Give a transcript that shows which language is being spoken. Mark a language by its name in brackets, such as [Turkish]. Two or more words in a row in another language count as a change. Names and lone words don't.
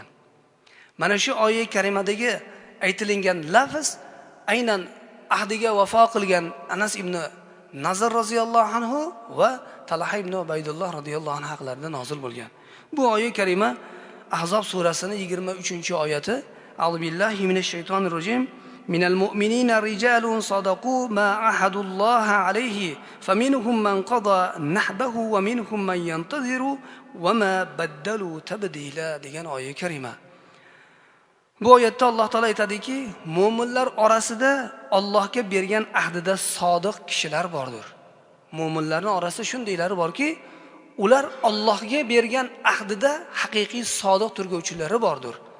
[Uzbek] Mana shu oyat karimadagi aytilingan lafz aynan ahdiga vafo qilgan Anas ibn Nazr roziyallohu anhu va Talha ibn Ubaydulloh roziyallohu anhu haqlarida nozil bo'lgan. Bu oyat karima Ahzob surasining 23-oyati. [Arabic] أعوذ بالله من الشيطان الرجيم. من المؤمنين رجال صدقوا ما عاهدوا الله عليه فمنهم من قضى نحبه ومنهم من ينتظر وما بدلوا تبديلا [Uzbek] degan oyat karima. Bu oyatda Alloh taolo aytadiki, mu'minlar orasida Allohga bergan ahdida sodiq kishilar bordir. Mu'minlarning orasida shundaylari borki, ular Allohga bergan ahdida haqiqiy sodiq turguvchilari bordir.